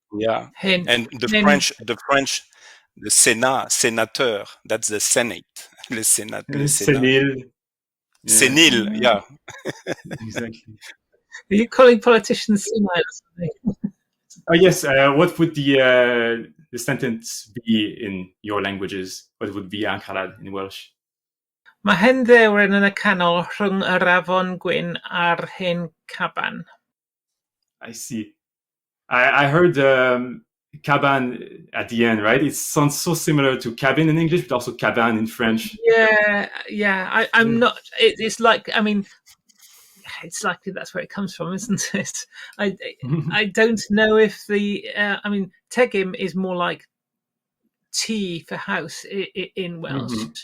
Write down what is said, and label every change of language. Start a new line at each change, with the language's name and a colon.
English: Yeah. Hen. And the French, the Sénat, sénateur, that's the Senate. Le Sénat. Senil. Senile, yeah. Exactly. Are you calling politicians senile or something? Oh yes. What would the sentence be in your languages? What would be Angharad in Welsh?
Welsh: Mae hen ddewren yn y canol rhwng yr afon gwyn a'r hen caban.
English: I see. I heard caban at the end, right? It sounds so similar to cabin in English, but also caban in French. Yeah. I'm not. It's like, I mean, it's likely that's where it comes from, isn't it? I don't know if I mean, tegim is more like T for house in Welsh.